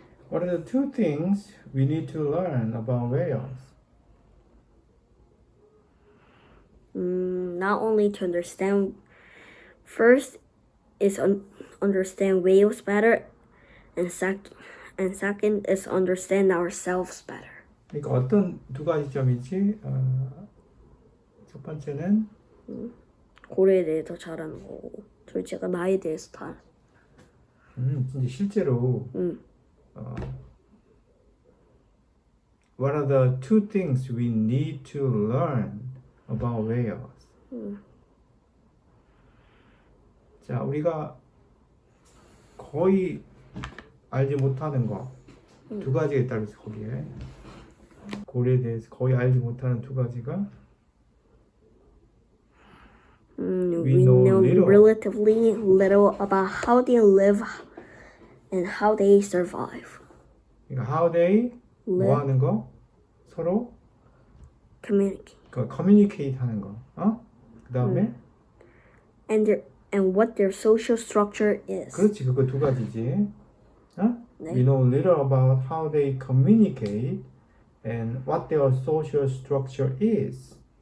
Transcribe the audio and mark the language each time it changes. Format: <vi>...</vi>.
<en>What are the two things we need to learn about whales? Not only to understand, first is understand whales better, and second is understand ourselves better.</en> <ko>그러니까 어떤 두 가지 점이지? 첫 번째는 고래에 대해 더 잘하는 거고, 둘째가 나에 대해서 다. 이제 실제로</ko> <en>what are the two things we need to learn about whales?</en> <ko>자, 우리가 거의 알지 못하는 거 두 가지가 있다고 했어, 거기에. 고래에 대해서 거의 알지 못하는 두 가지가</ko> <en>We know relatively little about how they live and how they survive.</en> <ko>그러니까</ko> <en>how they</en> <ko>뭐 하는 거? 서로</ko> <en>Communicate.</en> <ko>communicate 하는 거. 그 다음에</ko> <en>And what their social structure is.</en> <ko>그렇지, 그거 두 가지지. 네.</ko> <en>We know little about how they communicate and what their social structure is.</en>